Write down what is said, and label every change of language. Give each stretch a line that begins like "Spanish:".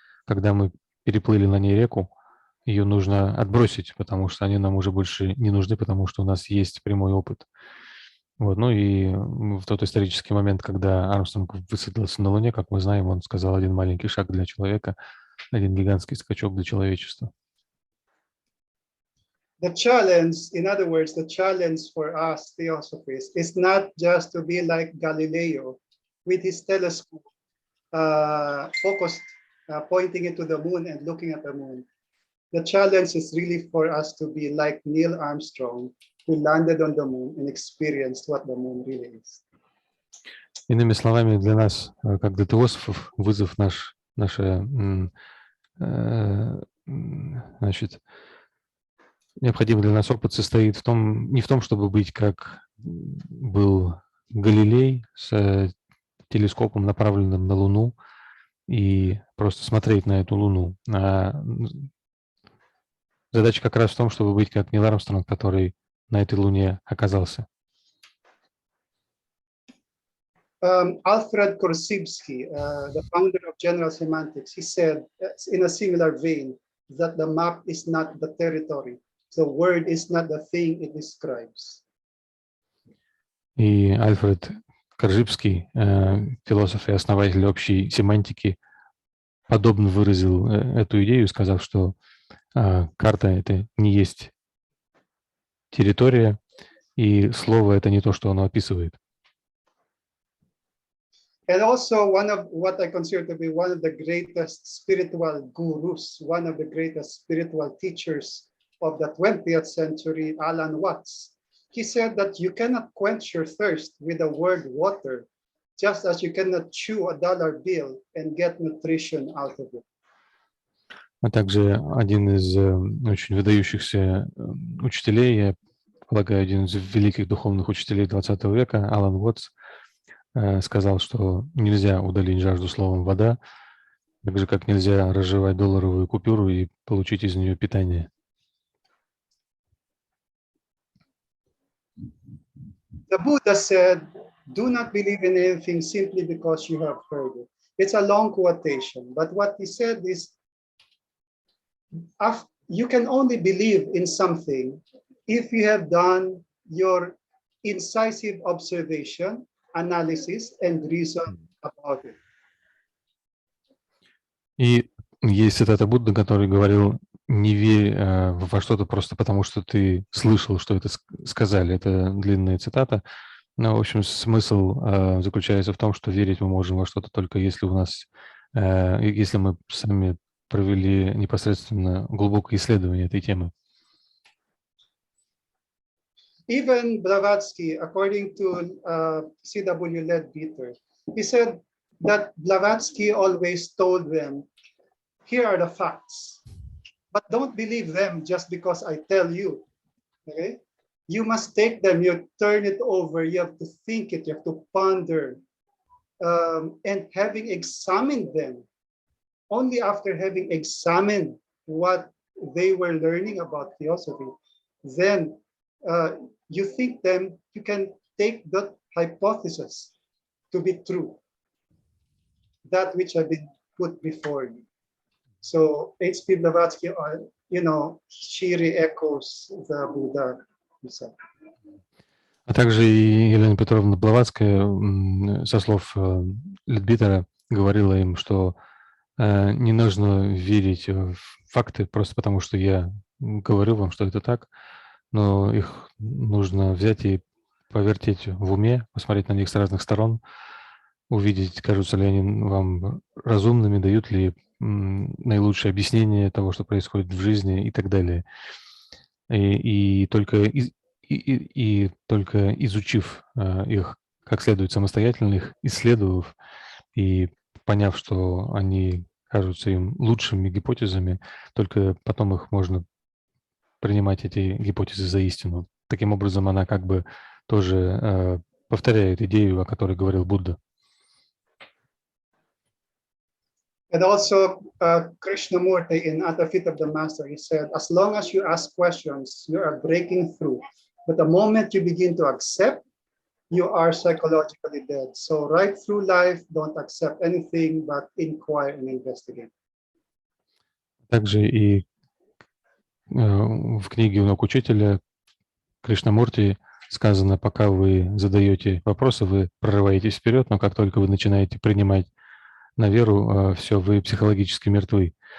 Russian: Когда мы переплыли на ней реку, ее нужно отбросить, потому что они нам уже больше не нужны, потому что у нас есть прямой опыт. Вот. Ну и в тот исторический момент, когда Армстронг высадился на Луне, как мы знаем, он сказал: один маленький шаг для человека, один гигантский скачок для человечества.
English: The challenge, in other words, the challenge for us Theosophists is not just to be like Galileo with his telescope focused, pointing into the moon and looking at the moon. The challenge is really for us to be like Neil Armstrong, who landed on the moon and experienced what the moon really is.
Russian: Иными словами, для нас, как для теософов, вызов значит, необходимый для нас опыт состоит в том, не в том, чтобы быть как был Галилей с телескопом, направленным на Луну, и просто смотреть на эту Луну. Задача как раз в том, чтобы быть как Нил Армстронг, который на этой Луне оказался.
English: Alfred Korzybski, the founder of General Semantics, he said in a similar vein that the map is not the territory. The word is not the thing it describes.
Russian: И Альфред Коржибский, философ и основатель общей семантики, подобно выразил эту идею, сказав, что карта — это не есть территория, и слово — это не то, что оно описывает.
English: And also one of what I consider to be one of the greatest spiritual gurus, one of the greatest spiritual teachers of the 20th century, Alan Watts. He said that you cannot quench your thirst with the word water, just as you cannot chew a dollar bill and get nutrition out of it.
Russian: А также один из очень выдающихся учителей, я полагаю, один из великих духовных учителей 20 века, Алан Уотс, сказал, что нельзя удалить жажду словом «вода», так же, как нельзя разжевать долларовую купюру и получить из нее питание.
English: The Buddha said, do not believe in anything simply because you have heard it. It's a long quotation, but what he said is, you can only believe in something if you have done your incisive observation, analysis, and reason about it.
Russian: И есть цитата Будды, который говорил: не верь во что-то просто потому, что ты слышал, что это сказали. Это длинная цитата. Но, в общем, смысл заключается в том, что верить мы можем во что-то только если у нас, если мы сами провели непосредственно глубокое исследование этой темы.
English: even Blavatsky, according to C.W. Leadbeater, he said that Blavatsky always told them, here are the facts, but don't believe them just because I tell you, okay? You must take them, you turn it over, you have to think it, you have to ponder, and having examined them, only after having examined what they were learning about theosophy, then you think them, you can take that hypothesis to be true, that which have been put before you. So H.P. Blavatsky, she re-echoes the Buddha himself.
Russian: А также и Елена Петровна Блаватская, со слов Леадбитера, говорила им, что не нужно верить в факты просто потому, что я говорю вам, что это так, но их нужно взять и повертеть в уме, посмотреть на них с разных сторон, увидеть, кажутся ли они вам разумными, дают ли наилучшее объяснение того, что происходит в жизни и так далее. И только изучив их как следует самостоятельно, их исследовав и поняв, что они кажутся им лучшими гипотезами, только потом их можно принимать, эти гипотезы, за истину. Таким образом, она как бы тоже повторяет идею, о которой говорил Будда.
English: And also, Krishnamurti in At the Feet of the Master, he said, as long as you ask questions, you are breaking through. But the moment you begin to accept, you are psychologically dead. So right through life, don't accept anything, but inquire and investigate.
Russian: Также и в книге «У ног учителя» Кришнамурти сказано, пока вы задаете вопросы, вы прорываетесь вперед, но как только вы начинаете принимать на веру, все, вы психологически мертвы.